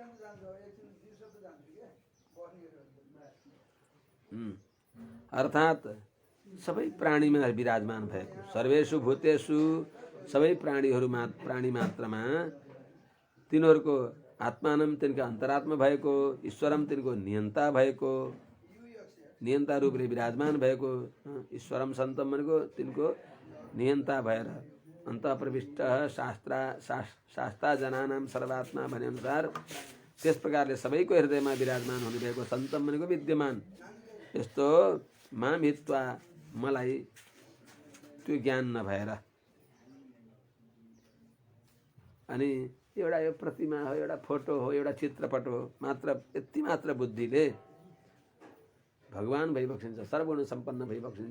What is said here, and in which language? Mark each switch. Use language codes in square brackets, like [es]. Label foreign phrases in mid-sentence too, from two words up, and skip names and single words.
[ne] अर्थात सबै प्राणीमा विराजमान भएको, [sa] सर्वेषु भूतेषु [ne] सबै प्राणी मात्रमा तिनीहरूको आत्मानम तिनका अन्तरात्मा भएको, ईश्वरम तिनको नियन्ता भएको, नियन्ता रूपले विराजमान भएको, [sa] ईश्वरम सन्तम [ne] भनेको तिनको नियन्ता भएर अन्त प्रविष्ट [sa] शास्त्रा जनानाम सर्वात्मा [ne] भने अनुसार त्यस प्रकारले सबैको हृदयमा विराजमान हुनुभएको सन्तम भनेको विद्यमान। यस्तो [sa] माम हित्वा [ne] मलाई त्यो ज्ञान नभएर अनि एउटा यो प्रतिमा हो, एउटा फोटो हो, एउटा चित्रपट हो मात्र, यति मात्र बुद्धिले भगवान भइबक्सिन्छ, सर्वगुण सम्पन्न भइबक्सिन्छ।